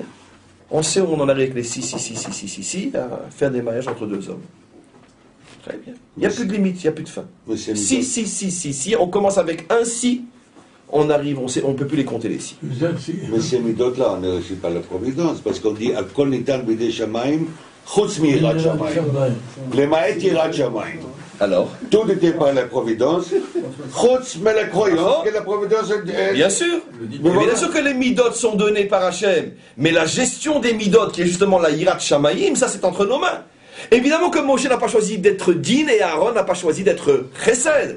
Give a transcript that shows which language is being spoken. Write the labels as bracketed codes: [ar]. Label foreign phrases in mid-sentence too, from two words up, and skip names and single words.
[fr] On sait où on en arrive avec les si, à faire des mariages entre 2 hommes. Très bien. Il n'y a plus de limite, il n'y a plus de fin. Si, on commence avec un si, on arrive, on ne peut plus les compter les si. Mais ces midot-là, on ne réussit pas la providence, parce qu'on dit « [he] כל ניתן בידי שמים חוץ מיראת שמים. למעט יראת שמים. » [fr] Alors, tout était par la providence, chutz mais la croyance que la providence est... Bien sûr. Mais bien sûr que les midot sont donnés par Hachem, mais la gestion des midot, qui est justement la [he] יראת שמים, [fr] ça c'est entre nos mains. Évidemment que Moshe n'a pas choisi d'être din et Aaron n'a pas choisi d'être chesed.